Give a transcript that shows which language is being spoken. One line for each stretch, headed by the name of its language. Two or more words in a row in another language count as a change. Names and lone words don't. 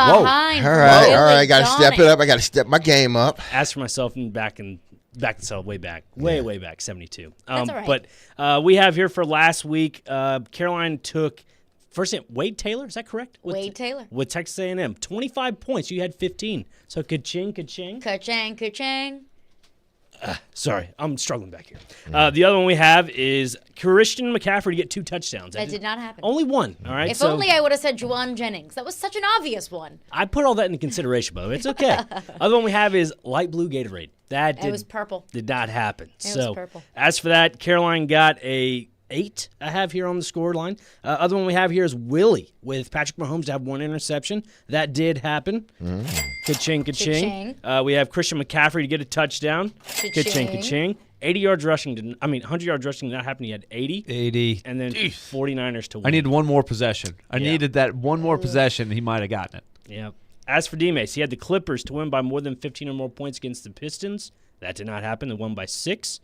English: All right. I got to step it up. I got to step my game up. As for myself, way back, 72. That's all right. But we have here for last week, Caroline took first name, Wade Taylor, is that correct? Wade Taylor. With Texas A&M. 25 points. You had 15. So ka-ching, ka-ching. Ka-chang, ka-chang. Sorry, I'm struggling back here. The other one we have is Christian McCaffrey to get 2 touchdowns. That did not happen. Only one, all right? If only I would have said Juwan Jennings. That was such an obvious one. I put all that into consideration, by the way. It's okay. Other one we have is light blue Gatorade. It was purple. Did not happen. It was purple. As for that, Caroline got a 8 I have here on the score line. Other one we have here is Willy with Patrick Mahomes to have 1 interception. That did happen. Ka-ching, ka-ching. We have Christian McCaffrey to get a touchdown. Ka-ching, ka-ching. 80 yards rushing. 100 yards rushing did not happen. He had 80. 80. And then 49ers to win. I needed one more possession. I needed that one more possession. He might have gotten it. Yeah. As for D-Mase, he had the Clippers to win by more than 15 or more points against the Pistons. That did not happen. They won by 6.